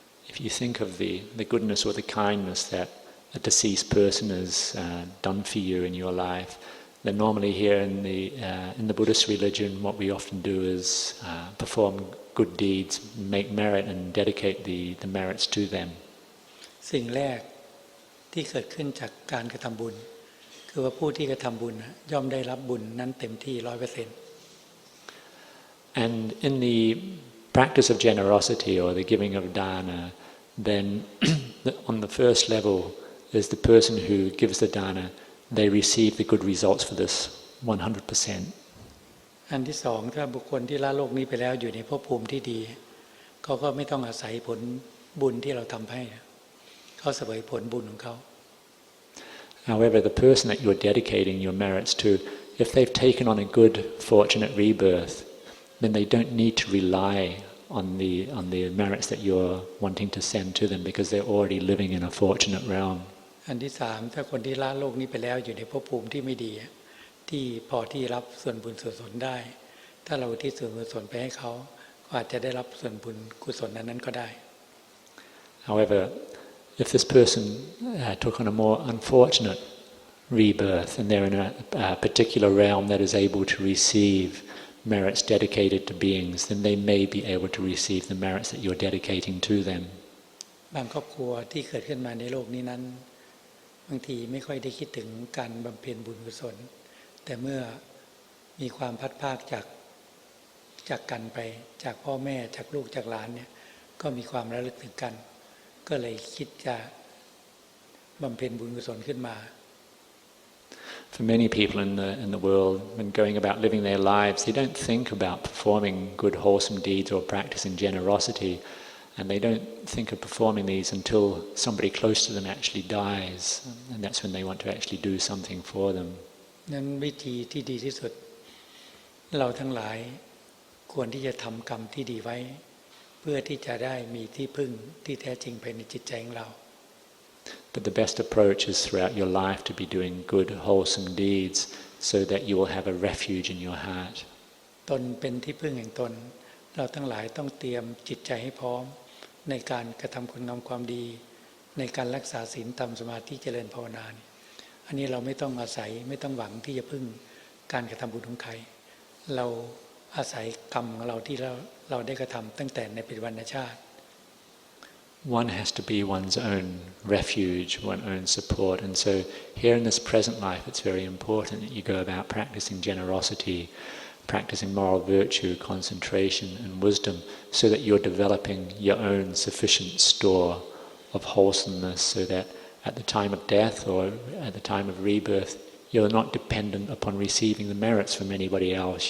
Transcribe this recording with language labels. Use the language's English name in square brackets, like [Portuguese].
[English] If you think of the goodness or the kindness that a deceased person has done for you in your life, then normally here in the Buddhist religion, what we often do is perform good deeds, make merit, and dedicate the merits to them. [Thai] สิ่งแรกที่เกิดขึ้นจากการกระทำบุญคือว่าผู้ที่กระทำบุญย่อมได้รับบุญนั้นเต็มที่ 100% [English] And in the practice of generosity or the giving of dana, then on the first level is the person who gives the dana, they receive the good results for this 100%. [Thai] อันที่สองถ้าบุคคลที่ละโลกนี้ไปแล้วอยู่ในภพภูมิที่ดีเขาก็ไม่ต้องอาศัยผลบุญที่เราทำให้เขาเสวยผลบุญของเขา [English] However, the person that you're dedicating your merits to, if they've taken on a good, fortunate rebirth, then they don't need to rely on the merits that you're wanting to send to them because they're already living in a fortunate realm. [Thai] อันที่สามถ้าคนที่ละโลกนี้ไปแล้วอยู่ในภพภูมิที่ไม่ดีที่พอที่รับส่วนบุญส่วนกุศลได้ถ้าเราที่ส่วนกุศลไปให้เขาก็อาจจะได้รับส่วนบุญกุศลนั้นก็ได้ [English] However, if this person took on a more unfortunate rebirth and they're in a particular realm that is able to receive merits dedicated to beings, then they may be able to receive the merits that you're dedicating to them. [Thai] บางครอบครัวที่เกิดขึ้นมาในโลกนี้นั้นบางทีไม่ค่อยได้คิดถึงการบำเพ็ญบุญกุศลแต่เมื่อมีความพัดภาคจากกันไปจากพ่อแม่จากลูกจากหลานเนี่ยก็มีความระลึกถึงกันก็เลยคิดจะบำเพ็ญบุญกุศลขึ้นมา [English] For many people in the world, when going about living their lives, they don't think about performing good, wholesome deeds or practicing generosity, and they don't think of performing these until somebody close to them actually dies, and that's when they want to actually do something for them. [Thai] นั้นวิธีที่ดีที่สุดเราทั้งหลายควรที่จะทำกรรมที่ดีไว้เพื่อที่จะได้มีที่พึ่งที่แท้จริงภายในจิตใจของเรา [English] But the best approach is throughout your life to be doing good, wholesome deeds so that you will have a refuge in your heart. [Thai] ตนเป็นที่พึ่งแห่งตนเราทั้งหลายต้องเตรียมจิตใจให้พร้อมในการกระทำคุณงามความดีในการรักษาศีลทำสมาธิเจริญภาวนาอันนี้เราไม่ต้องอาศัยไม่ต้องหวังที่จะพึ่งการกระทำบุญของใครเราอาศัยกรรมของเราที่เราได้กระทำตั้งแต่ในปัจจุบันชาติ [English] One has to be one's own refuge, one's own support, and so here in this present life it's very important that you go about practicing generosity, practicing moral virtue, concentration and wisdom so that you're developing your own sufficient store of wholesomeness so that at the time of death or at the time of rebirth you're not dependent upon receiving the merits from anybody else.